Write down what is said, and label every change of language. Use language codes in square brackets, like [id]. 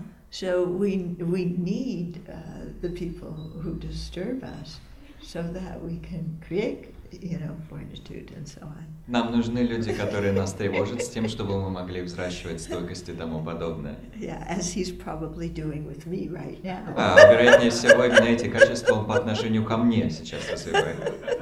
[en] So we need the people who disturb us so that we can create, fortitude and so on. [ru] Нам нужны люди, которые нас тревожат, с тем, чтобы мы могли взращивать стойкость и тому подобное. [en] Yeah, as he's probably doing with me right now. [ru] Вероятнее всего, именно эти качества он по отношению ко мне сейчас развивает.